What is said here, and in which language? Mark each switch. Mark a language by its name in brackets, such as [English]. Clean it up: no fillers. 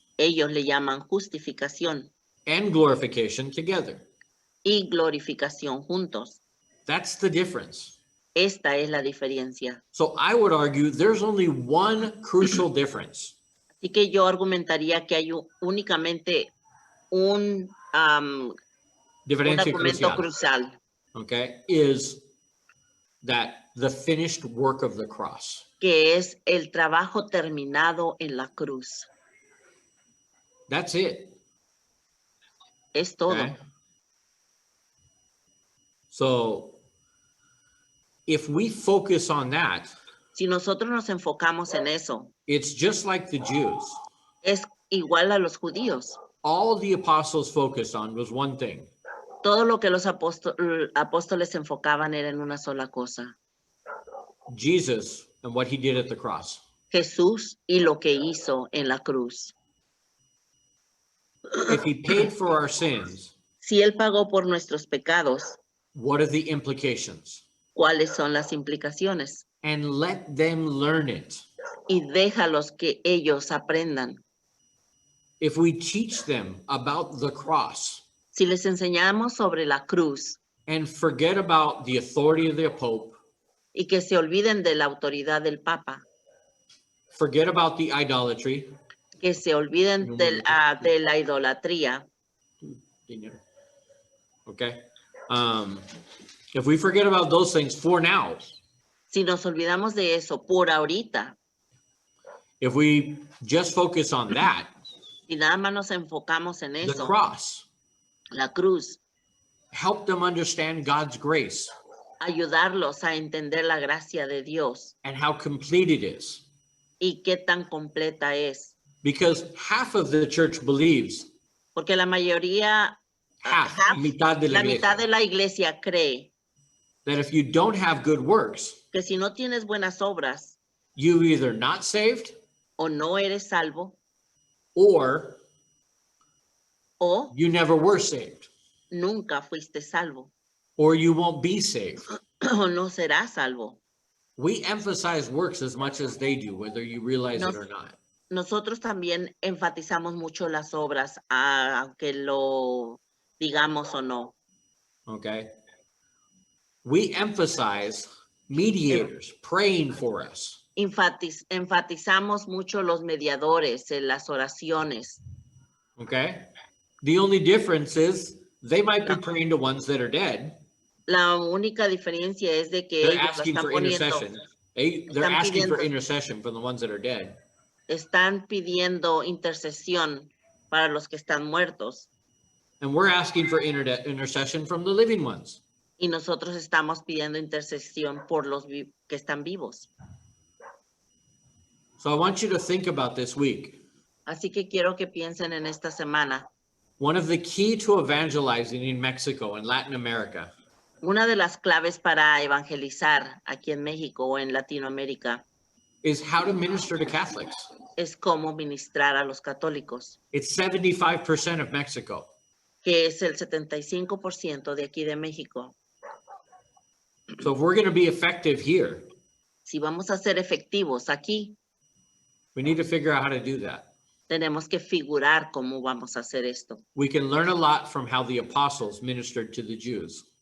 [Spanish] ellos le llaman justificación [English] and glorification together. [Spanish] y glorificación juntos. [English] That's the difference. [Spanish] Esta es la diferencia. [English] So I would argue there's only one crucial difference. [Spanish] Así que yo argumentaría que hay únicamente un Diferencia argumento crucial, [English] crucial, okay, is that the finished work of the cross. [Spanish] que es el trabajo terminado en la cruz. [English] That's it. [Spanish] Es todo. [English] Okay? So if we focus on that, [Spanish] Si nosotros nos enfocamos en eso, [English] it's just like the Jews. [Spanish] es igual a los judíos. [English] All the apostles focused on was one thing: [Spanish] Todo lo que los apóstoles se enfocaban era en una sola cosa. [English] Jesus and what he did at the cross. [Spanish] Jesús y lo que hizo en la cruz. [English] If he paid for our sins, [Spanish] Si Él pagó por nuestros pecados, [English] what are the implications? [Spanish] ¿cuáles son las implicaciones? [English] And let them learn it. [Spanish] Y déjalos que ellos aprendan. [English] If we teach them about the cross [Spanish] Si les enseñamos sobre la cruz [English] and forget about the authority of the Pope, [Spanish] y que se olviden de la autoridad del Papa, [English] forget about the idolatry, [Spanish] que se olviden de la idolatría, [English] okay? If we forget about those things for now, [Spanish] si nos olvidamos de eso por ahorita, [English] if we just focus on that, [Spanish] si nada más nos enfocamos en [English] the [Spanish] eso, [English] cross, [Spanish] la cruz, [English] help them understand God's grace [Spanish] ayudarlos a entender la gracia de Dios [English] and how complete it is. [Spanish] y qué tan completa es. [English] Because half of the church believes, [Spanish] Porque la mayoría, [English] half, half, [Spanish] mitad de la la mitad iglesia, de la iglesia cree [English] that if you don't have good works, [Spanish] que si no tienes buenas obras [English] you either not saved [Spanish] o no eres salvo [English] or [Spanish] o [English] you never were saved [Spanish] nunca fuiste salvo [English] or you won't be saved. [Spanish] o no serás salvo. [English] We emphasize works as much as they do, whether you realize it or not. [Spanish] Nosotros también enfatizamos mucho las obras, aunque lo digamos o no. [English] Okay? We emphasize mediators praying for us. [Spanish] Enfatizamos mucho los mediadores en las oraciones. [English] Okay? The only difference is they might be praying to ones that are dead. [Spanish] La única diferencia es de que [English] They're [Spanish] ellos la [English] asking [Spanish] están [English] for [Spanish] poniendo, [English] intercession. They're [Spanish] están [English] asking for [Spanish] pidiendo- [English] intercession for the ones that are dead. [Spanish] están pidiendo intercesión para los que están muertos [English] And we're asking for intercession from the living ones. [Spanish] y nosotros estamos pidiendo intercesión por los que están vivos. [English] So I want you to think about this week. [Spanish] Así que quiero que piensen en esta semana. [English] One of the key to evangelizing in Mexico and Latin America [Spanish] Una de las claves para evangelizar aquí en México o en Latinoamérica [English] is how to minister to Catholics. [Spanish] es cómo ministrar a los católicos, [English] It's 75% of Mexico. [Spanish] que es el 75% de aquí de México. [English] So if we're going to be effective here, [Spanish] Si vamos a ser efectivos aquí, [English] we need to figure out how to do that. [Spanish] tenemos que figurar cómo vamos a hacer esto. [English] We can learn a lot from how the apostles ministered to the Jews.